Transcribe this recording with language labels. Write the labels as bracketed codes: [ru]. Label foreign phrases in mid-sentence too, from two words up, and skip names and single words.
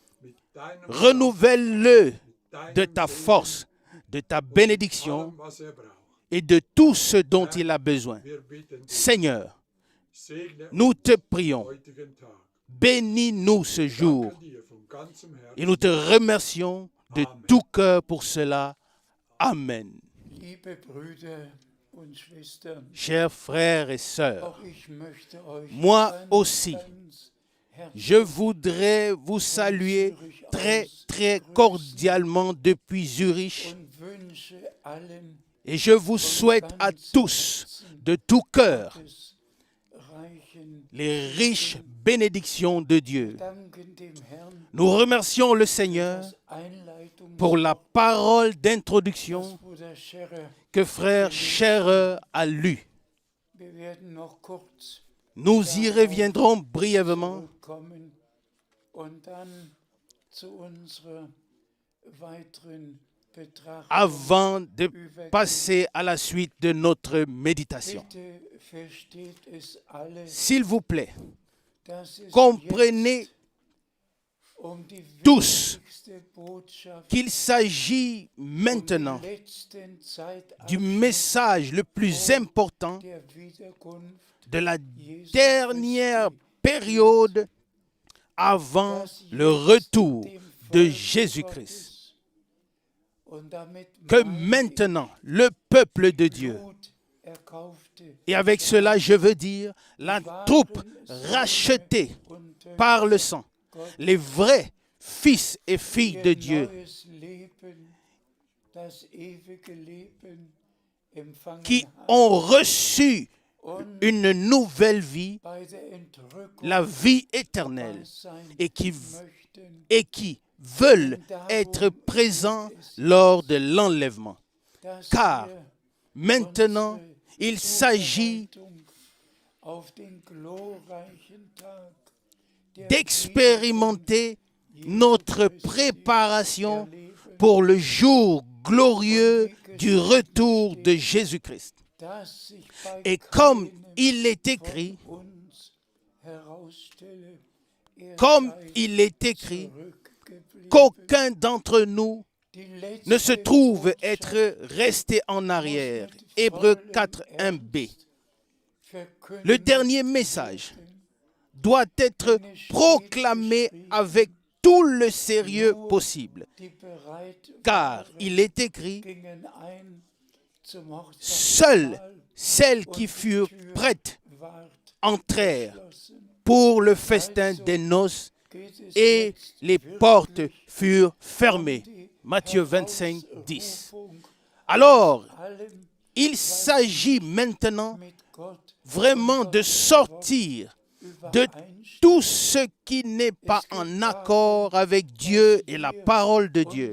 [fr] Renouvelle-le de ta force, de ta bénédiction et de tout ce dont il a besoin. Seigneur, nous te prions, bénis-nous ce jour et nous te remercions de tout cœur pour cela. Amen. [de] Liebe Brüder und Schwestern, [fr] Chers frères et sœurs, [de] auch ich möchte euch [fr] moi [de] ganz, [fr] aussi, [de] ganz herzlich [fr] je voudrais vous saluer très, très cordialement depuis Zurich [de] und wünsche allen [fr] et je vous souhaite à tous, de tout cœur, [de] des reichen [fr] les riches bénédictions de Dieu. [de] Danken dem Herrn [fr] Nous remercions le Seigneur [de] das Einleitung [fr] pour la parole d'introduction [de] Bruder Scherer. [fr] que frère Scherer a lue. [de] Wir werden noch kurz [fr] Nous y reviendrons brièvement [de] zurückkommen und dann zu unserer weiteren Betrachtung. [fr] avant de passer à la suite de notre méditation. [de] Bitte versteht es alle, [fr] S'il vous plaît, [de] dass es [fr] comprenez [de] jetzt um die [fr] tous [de] wichtigste Botschaft [fr] qu'il s'agit maintenant [de] der letzten Zeit [fr] du message le plus important [de] der Wiederkunft [fr] de la dernière période avant le retour de Jésus-Christ. [de] und damit [fr] Que [de] meine [fr] maintenant, le peuple de Dieu, [de] Blut erkaufte [fr] et avec cela je veux dire la troupe rachetée [de] und [fr] par le sang, les vrais fils et filles de [de] ihr [fr] Dieu [de] neues Leben, das ewige Leben empfangen [fr] qui [de] haben. [fr] ont reçu une nouvelle vie, [de] bei der Entrückung [fr] la vie éternelle, [de] dabei sein [fr] et [de] möchten, [fr] qui veulent être présents lors de l'enlèvement. [de] dass [fr] Car [de] wir [fr] maintenant, il s'agit [de] Zubereitung auf den glorreichen Tag der [fr] d'expérimenter notre préparation pour le jour glorieux du retour de Jésus-Christ. [de] dass sich bei [fr] Et comme [de] keinem [fr] il est écrit, [de] von uns herausstelle, [fr] comme [de] sei [fr] il est écrit, [de] zurückgeblieben. [fr] qu'aucun d'entre nous [de] Die letzte [fr] ne se trouve [de] Botschaft [fr] être resté en arrière. [de] muss mit [fr] Hébreux [de] vollem [fr] 4, 1b. [de] Ernst verkündet [fr] Le dernier message [de] werden. [fr] doit être proclamé avec tout le sérieux possible. [de] Die bereit [fr] Car [de] waren, [fr] il est écrit, [de] gingen ein zum [fr] seules [de] Hochzeitsmahl [fr] celles qui [de] und die [fr] furent [de] Tür [fr] prêtes [de] ward [fr] entrèrent [de] geschlossen. [fr] pour le festin des noces [de] Geht es [fr] et [de] jetzt [fr] les [de] wirklich [fr] portes furent fermées. [de] die [fr] Matthieu 25, 10. [de] Herausrufung [fr] Alors, [de] allem [fr] il s'agit maintenant [de] mit Gott [fr] vraiment de sortir de tout ce qui n'est pas en accord avec Dieu et la parole de Dieu.